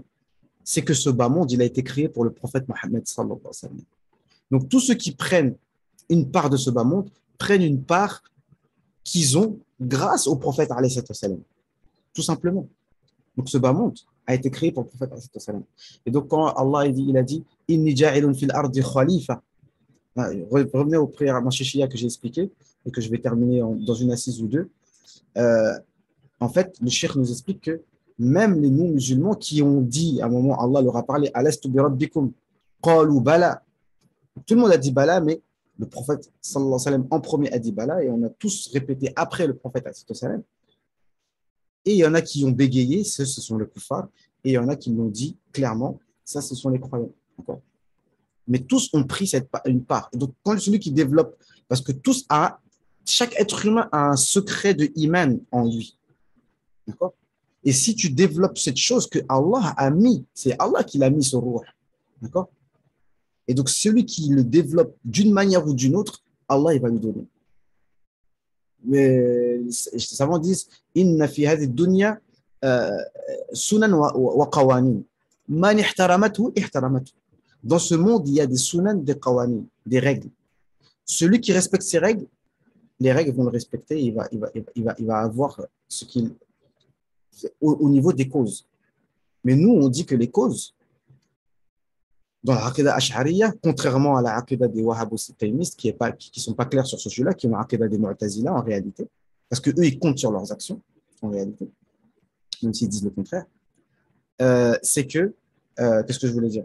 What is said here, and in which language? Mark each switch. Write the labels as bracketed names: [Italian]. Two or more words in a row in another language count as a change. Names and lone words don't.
[French] C'est que ce bas monde, il a été créé pour le prophète Mohammed [Arabic] صلى الله عليه وسلم. [French] Donc, tous ceux qui prennent une part de ce bas monde prennent une part qu'ils ont grâce au prophète [Arabic] عليه السلام. [French] Tout simplement. Donc, ce bas monde a été créé pour le prophète [Arabic] عليه السلام. [French] Et donc, quand Allah il a dit [Arabic] إني جاعل في الأرض خليفة, [French] revenez aux prières mashishiyya que j'ai expliqué et que je vais terminer dans une assise ou deux. En fait, le cheikh nous explique que même les non-musulmans qui ont dit, à un moment, Allah leur a parlé [Arabic] ألست بربكم قالوا بلى. [French] Tout le monde a dit bala, mais le prophète [Arabic] صلى الله عليه وسلم [French] en premier a dit bala et on a tous répété après le prophète [Arabic] صلى الله عليه وسلم. [French] Et il y en a qui ont bégayé, ce sont les kuffars, et il y en a qui l'ont dit clairement, ça ce sont les croyants. Mais tous ont pris une part. Et donc, quand celui qui développe, parce que chaque être humain a un secret de iman en lui. D'accord? Et si tu développes cette chose que Allah a mis, c'est Allah qui l'a mis sur ruh. D'accord? Et donc, celui qui le développe d'une manière ou d'une autre, Allah, il va lui donner. Mais les savants disent [Arabic] إن في هذه دنيا سنن وقوانين. من احترمته، احترمته. [French] Dans ce monde, il y a des sunan, des qawanin, des règles. Celui qui respecte ces règles, les règles vont le respecter, il va avoir ce qu'il au niveau des causes. Mais nous, on dit que les causes, dans la [Arabic] عقيدة أشعرية, [French] contrairement à la Aqidah des Wahhabistes qui ne sont pas clairs sur ce sujet-là, qui ont l'Aqidah des Mu'tazila en réalité, parce qu'eux, ils comptent sur leurs actions, en réalité, même s'ils disent le contraire, c'est que, qu'est-ce que je voulais dire?